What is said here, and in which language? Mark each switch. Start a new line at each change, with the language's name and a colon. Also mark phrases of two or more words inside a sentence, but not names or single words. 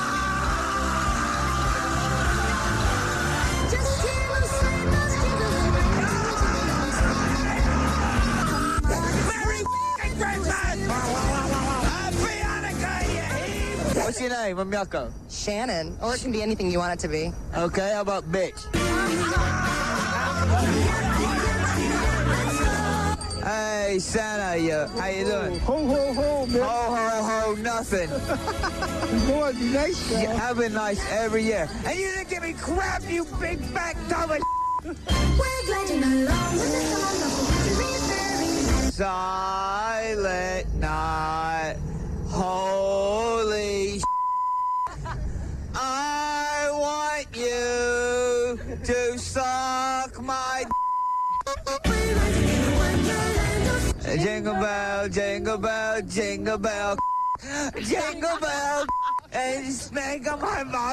English: Merry Christmas! Happy Hanukkah, you heap! What's your name? I'm Yucko. Shannon, or it can be anything you want it to be. Okay, how about bitch? Hey, Santa, how you doing? Ho, ho, ho, man. Ho, ho, ho, nothing. You want to be nice, man. I've been nice every year. And you didn't give me crap, you big fat dumb of We're gliding along with the song of the wintry Silent night, holy I want you to suck my Jingle bell, jingle bell, jingle bell, jingle bell, and spank on my mouth.